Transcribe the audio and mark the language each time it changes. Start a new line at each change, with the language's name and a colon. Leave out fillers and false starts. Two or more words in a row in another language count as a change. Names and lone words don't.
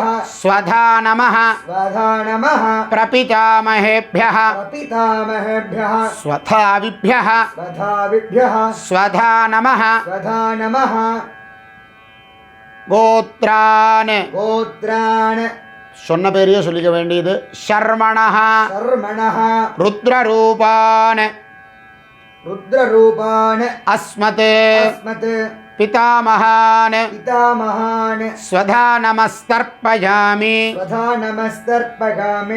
Sanskrit: स्वधा नमः स्वधा नमः प्रपितामहेभ्यः प्रपितामहेभ्यः स्वधाविभ्यः स्वधाविभ्यः स्वधा नमः स्वधा नमः. गोत्रान्. गोत्रान्
Tamil: சொன்ன பேரையே சொல்லிக்க வேண்டியது शर्मणः
Sanskrit: शर्मणः रुद्ररूपान् रुद्ररूपान् अस्मत् अस्मत् पितामहान् पितामहान् स्वधा नमस्तर्पयामि. स्वधा नमस्तर्पयामि.